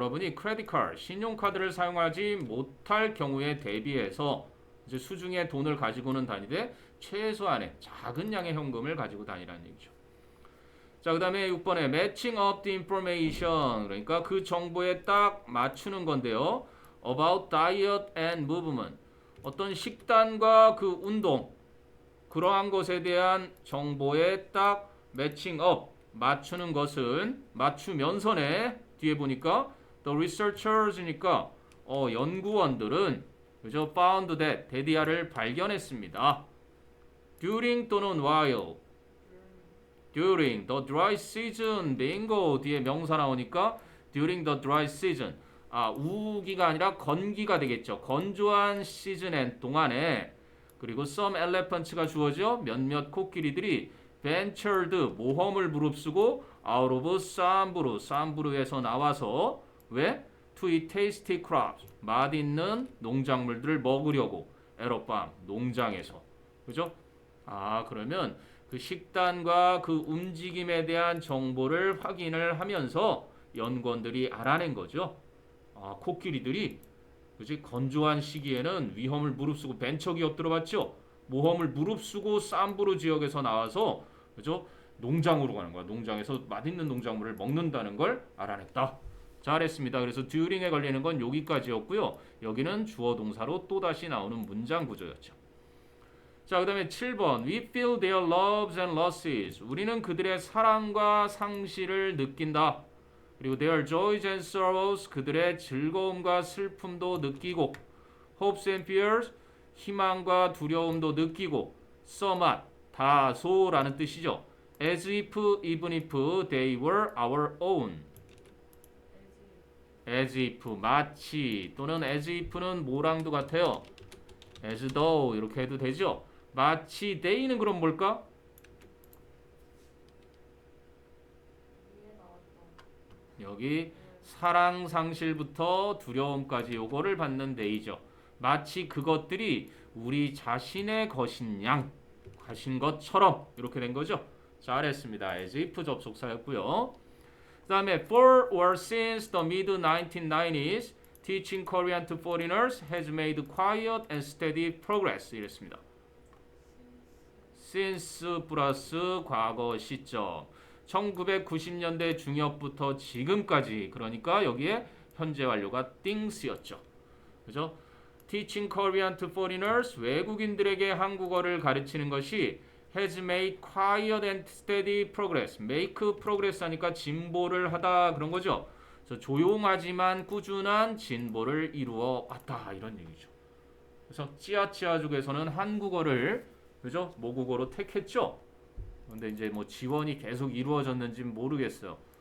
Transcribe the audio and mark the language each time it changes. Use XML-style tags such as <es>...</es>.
<ko>여러분이 크레딧 카드, 신용카드를 사용하지 못할 경우에 대비해서 이제 수중에 돈을 가지고는 다니되 최소한의 작은 양의 현금을 가지고 다니라는 얘기죠. 자, 그 다음에 6번에</ko> <en>matching up the information.</en> <ko>그러니까 그 정보에 딱 맞추는 건데요.</ko> <en>about diet and movement.</en> <ko>어떤 식단과 그 운동, 그러한 것에 대한 정보에 딱</ko> <en>matching up,</en> <ko>맞추는 것은 맞추면서네. 뒤에 보니까 the researchers니까 연구원들은 그죠?</ko> <en>found that</en> <ko>데디아를 발견했습니다.</ko> <en>during</en> <ko>또는</ko> <en>while. during the dry season.</en> <ko>빙고. 뒤에 명사 나오니까 during the dry season. 우기가 아니라 건기가 되겠죠. 건조한 시즌엔 동안에. 그리고</ko> <en>some elephants</en> <ko>가 주어져 몇몇 코끼리들이 ventured 모험을 무릅쓰고</ko> <en>out of</en> <ko>삼부르에서 나와서 왜?</ko> <en>to eat tasty crops.</en> <ko>맛있는 농작물들을 먹으려고 에러팜 농장에서. 그죠? 그러면 그 식단과 그 움직임에 대한 정보를 확인을 하면서 연구원들이 알아낸 거죠. 코끼리들이 그지 건조한 시기에는 위험을 무릅쓰고 벤처 기업 들어봤죠? 모험을 무릅쓰고 삼부르 지역에서 나와서 그죠? 농장으로 가는 거야. 농장에서 맛있는 농작물을 먹는다는 걸 알아냈다. 잘했습니다. 그래서 during에 걸리는 건 여기까지였고요. 여기는 주어 동사로 또다시 나오는 문장 구조였죠. 자, 그 다음에 7번</ko> <en>We feel their loves and losses.</en> <ko>우리는 그들의 사랑과 상실을 느낀다. 그리고</ko> <en>their joys and sorrows.</en> <ko>그들의 즐거움과 슬픔도 느끼고</ko> <en>hopes and fears.</en> <ko>희망과 두려움도 느끼고 somewhat. 다소라는 뜻이죠.</ko> <en>As if, even if they were our own.</en> <ko>as if, 마치 또는 as if는 뭐랑도 같아요.</ko> <en>as though</en> <ko>이렇게 해도 되죠. 마치 they는 그럼 뭘까? 여기 사랑 상실부터 두려움까지 요거를 받는 they죠. 마치 그것들이 우리 자신의 것인 것처럼 이렇게 된 거죠. 잘했습니다. as if 접속사였고요. 그 다음에</ko> <en>for or since the mid-1990s teaching Korean to foreigners has made quiet and steady progress 이랬습니다.</en> <ko>since 플러스 과거 시점 1990년대 중엽부터 지금까지 그러니까 여기에 현재 완료가 things였죠. 그죠?</ko> <en>teaching Korean to foreigners</en> <ko>외국인들에게 한국어를 가르치는 것이</ko> <en>has made quiet and steady progress.</en> <ko>make progress 하니까 진보를 하다 그런 거죠. 그래서 조용하지만 꾸준한 진보를 이루어 왔다 이런 얘기죠. 그래서 찌아찌아족에서는 한국어를 그죠? 모국어로 택했죠. 근데 이제 뭐 지원이 계속 이루어졌는지는 모르겠어요.</ko>